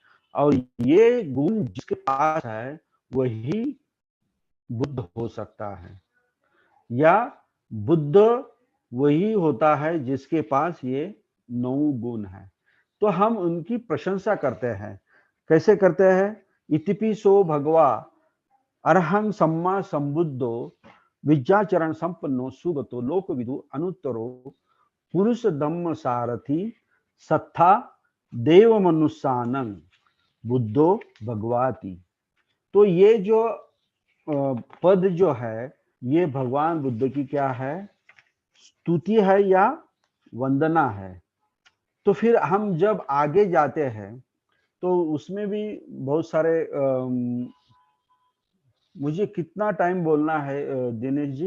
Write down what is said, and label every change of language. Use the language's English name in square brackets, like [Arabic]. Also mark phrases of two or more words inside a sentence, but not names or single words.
[Hindi] और ये गुण जिसके पास है वही बुद्ध हो सकता है, या बुद्ध वही होता है जिसके पास ये 9 गुण है। तो हम उनकी प्रशंसा करते हैं। कैसे करते हैं? [Pali] इतिपिसो भगवा अरहं सम्मा संबुद्धो विद्याचरण संपन्नो सुगतो लोकविदु अनुत्तरो पुरुष धम्म सारथी सत्था देव मनुष्यानं बुद्धो भगवाति। [Hindi] तो ये जो पद जो है, ये भगवान बुद्ध की क्या है? स्तुति है या वंदना है। तो फिर हम जब आगे जाते हैं तो उसमें भी बहुत सारे मुझे कितना टाइम बोलना है दिनेश जी?